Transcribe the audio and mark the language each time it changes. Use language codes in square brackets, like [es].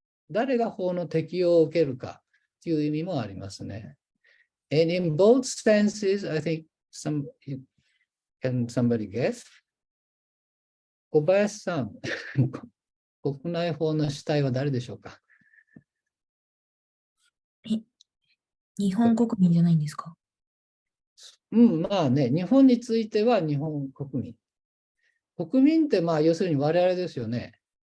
[ja] 誰が法の適用を受けるかという意味もありますね。 [en] And in both senses, I think can somebody guess? [ja] 小林さん、国内法の主体は誰でしょうか？日本国民じゃないんですか？まあね、日本については日本国民。国民って要するに我々ですよね。